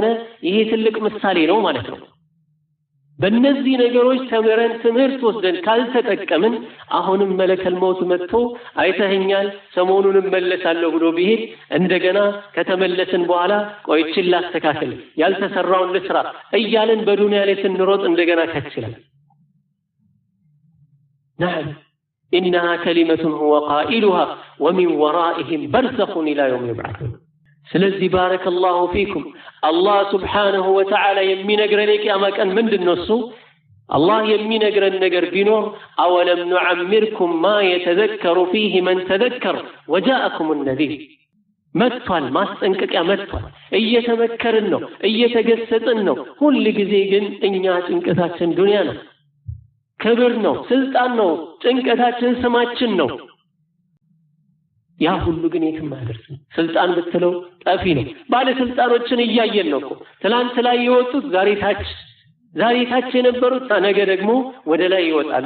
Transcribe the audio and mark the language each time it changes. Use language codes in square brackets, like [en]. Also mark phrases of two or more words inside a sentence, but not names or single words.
[am] ይሄ ትልቅ ምሳሌ ነው ማለት ነው። በእነዚህ ነገሮች ተምረን ትምህርት ወስደን ካልተጠቀምን አሁንም [ar] ملك الموت [am] መጥቶ አይተኸኛል ሰሞኑን እመለሳለሁ ብሎ ቢሄድ እንደገና ከተመለስን በኋላ ቆይችን ላስተካክል ያልተሰራውን ልስራ እያለን በዱንያ ላይ ስንሮጥ እንደገና ከችላል። [ar] نعم إنها كلمة هو قائلها ومن ورائهم برزخ إلى يوم يبعثون. [am] ስለዚህ [ar] بارك الله فيكم الله سبحانه وتعالى [am] የሚነግረን የቂያማ ቀን ምንድነው? እሱ الله የሚነግረን ነገር ቢኖር [ar] أولم نعمركم ما يتذكر فيه من تذكر وجاءكم النذير [am] መጥቷል። ማስጠንቀቂያ መጥቷል። እየተመከርን ነው፣ እየተገሰጥን ነው። ሁሉ ጊዜ ግን እኛ ጭንቀታችን ዱንያ ነው፣ ክብር ነው፣ ስልጣን ነው፣ ጭንቀታችን ስማችን ነው። ያ ሁሉ ግን የትም አያደርስም። ስልጣን ብትለው ጠፊ ነው። ባለ ስልጣኖችን እያየን ነው እኮ ትላንት ላይ የወጡት ዛሬ ታች የነበሩት ነገ ደግሞ ወደ ላይ ይወጣሉ።